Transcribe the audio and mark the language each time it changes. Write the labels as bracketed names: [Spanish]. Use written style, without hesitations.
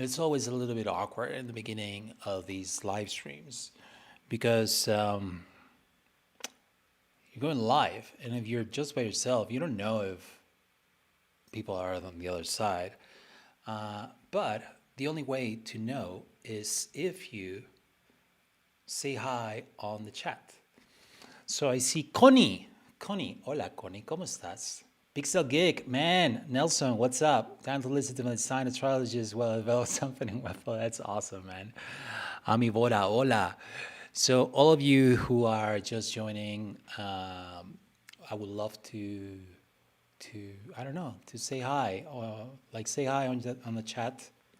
[English] It's always a little bit awkward in the beginning of these live streams because you're going live, and if you're just by yourself, you don't know if people are on the other side. But the only way to know is if you say hi on the chat. So I see Connie. [Spanish] Connie, hola Connie, ¿cómo estás? [English] Pixel Geek, man, Nelson, what's up? Time to listen to my sign astrologist while I develop something in Webflow. That's awesome, man. Ami Voda, hola. So all of you who are just joining, I would love to I don't know, to say hi, or like say hi on the chat.